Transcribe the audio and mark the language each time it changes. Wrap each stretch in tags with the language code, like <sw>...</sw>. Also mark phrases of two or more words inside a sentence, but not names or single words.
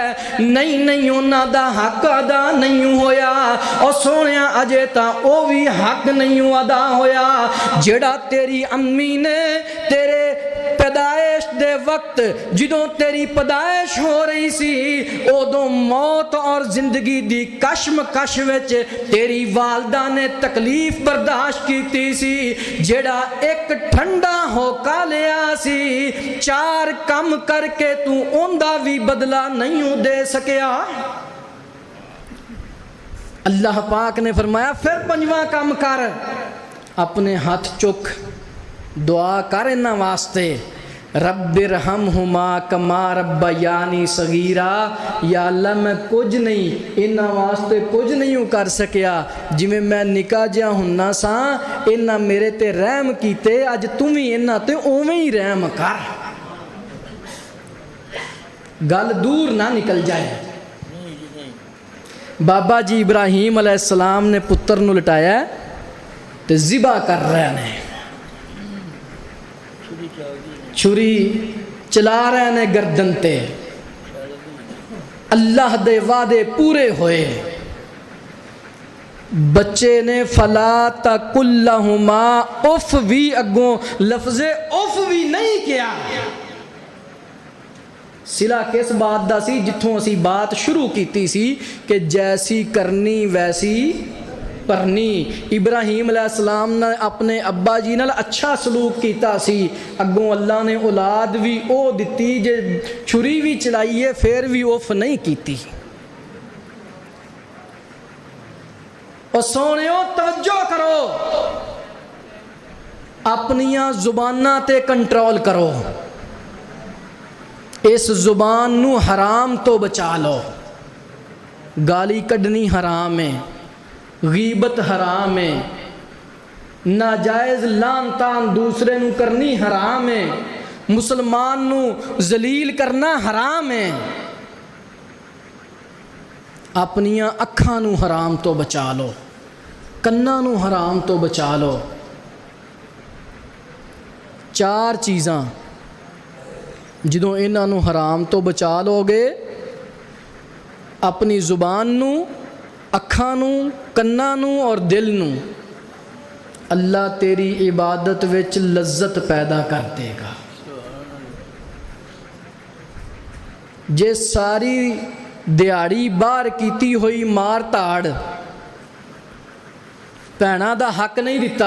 <pa>نہیں انہاں دا حق ادا نہیں ہویا, اور سونیا اجے تا او بھی حق نہیں ادا ہویا جڑا تیری امی نے تیرے پیدائش دے وقت جدوں تیری پیدائش ہو رہی سی ادوں موت اور زندگی دی کشمکش وچ تیری والدہ نے تکلیف برداشت کیتی سی. جیڑا ایک ٹھنڈا ہوکا لیا سی, چار کم کر کے تو اوندا بھی بدلہ نہیں دے سکیا. اللہ پاک نے فرمایا پھر پنجواں کم کر, اپنے ہاتھ چک دعا کر انہاں واسطے</pa> <ar>رب ارحمہما کما ربیانی صغیرا.</ar> <pa>یا اللہ میں کچھ نہیں انہاں واسطے کچھ نہیں کر سکیا, جویں میں نکا جہا ہننا سا انہاں میرے تے رحم کیتے, اج تم ہی انہاں تے اوویں ہی رحم کر. گل دور نہ نکل جائے. بابا جی ابراہیم</pa> <ar>علیہ السلام</ar> <pa>نے پتر نو لٹایا تے ذبح کر رہے ہیں, چھری چلا رہے ہیں گردن تے. اللہ دے وعدے پورے ہوئے. بچے نے</pa> <ar>فلا تقل لهما اف</ar> <pa>بھی اگوں لفظ اف بھی نہیں کیا. صلہ کس بات دا سی جتھوں اسی بات شروع کیتی سی</pa> <ur>کہ جیسی کرنی ویسی پرنی.</ur> <pa>ابراہیم</pa> <ar>علیہ السلام</ar> <pa>نے اپنے ابا جی نال اچھا سلوک کیتا سی, اگوں اللہ نے اولاد بھی او دتی جے چھری بھی چلائیے پھر بھی اوف نہیں کیتی. اور سونیو توجہ کرو, اپنیاں زباناں تے کنٹرول کرو. اس زبان نو حرام تو بچا لو. گالی کڈنی حرام ہے، غیبت حرام ہے، ناجائز لان تان دوسرے نو کرنی حرام ہے، مسلمان نو ذلیل کرنا حرام ہے. اپنیاں اکھاں نو حرام تو بچا لو، کناں نو حرام تو بچا لو. 4 چیزاں جدوں انہاں نو حرام تو بچا لو گے، اپنی زبان نو، اکھاں نو، کناں نو اور دل نو، اللہ تیری عبادت وچ لذت پیدا کر دے گا. جے ساری دیہڑی باہر کیتی ہوئی مار تاڑ بھیناں دا حق نہیں دیتا.</pa>